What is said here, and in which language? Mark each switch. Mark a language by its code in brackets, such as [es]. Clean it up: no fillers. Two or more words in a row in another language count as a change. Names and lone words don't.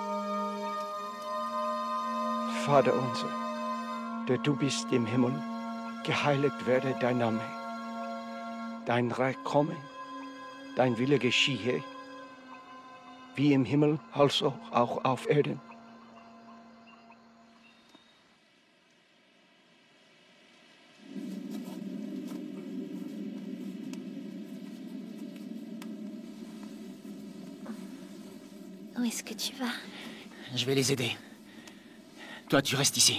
[de] Vater unser, der du bist im Himmel, Geheiligt werde dein Name. Dein Reich komme. Dein Wille geschehe. Wie im Himmel, also auch auf Erden. [fr] Où est-ce que tu vas? Je vais les aider. Toi, tu restes ici.